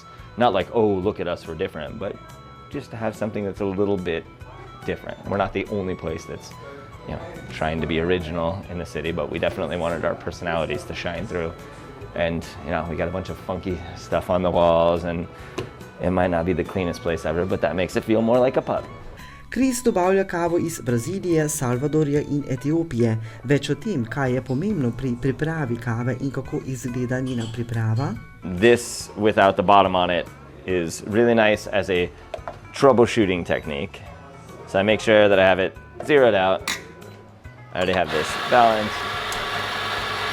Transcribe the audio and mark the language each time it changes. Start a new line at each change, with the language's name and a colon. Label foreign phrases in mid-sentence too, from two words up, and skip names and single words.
English: Not like, oh, look at us, we're different, but just to have something that's a little bit different. We're not the only place that's, you know, trying to be original in the city, but we definitely wanted our personalities to shine through. And, you know, we got a bunch of funky stuff on the walls, and it might not be the cleanest place ever, but that makes it feel more like a pub.
Slovenian: Chris dobavlja kavo iz Brazilije, Salvadorja in Etiopije. Več o tem, kaj je pomembno pri pripravi kave in kako izgleda njena priprava.
English: This without the bottom on it is really nice as a troubleshooting technique. So I make sure that I have it zeroed out. I already have this balanced.